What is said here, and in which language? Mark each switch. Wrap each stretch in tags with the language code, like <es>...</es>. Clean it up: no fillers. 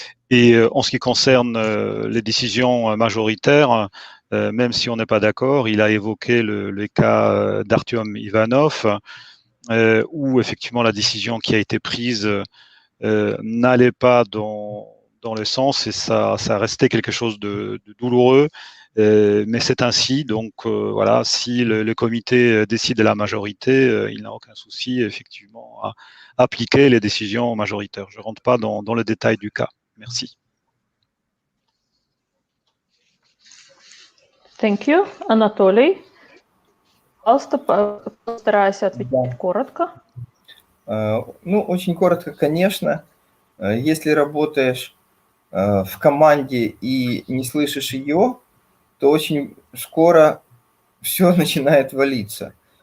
<fr>Et en ce qui concerne les décisions majoritaires, même si on n'est pas d'accord, il a évoqué le cas d'Artyom Ivanov, où effectivement la décision qui a été prise n'allait pas dans le sens, et ça restait quelque chose de douloureux, Mais c'est ainsi, donc voilà, si le comité décide à la majorité, il n'a aucun souci effectivement à appliquer les décisions majoritaires. Je ne rentre pas dans le détail du cas. Merci.</fr> <en>Thank you, Анатолий.</en> <ru>Пожалуйста, постарайся ответить коротко. Ну, очень коротко, конечно. Если работаешь в команде и не слышишь ее, то очень скоро все начинает валиться.</ru>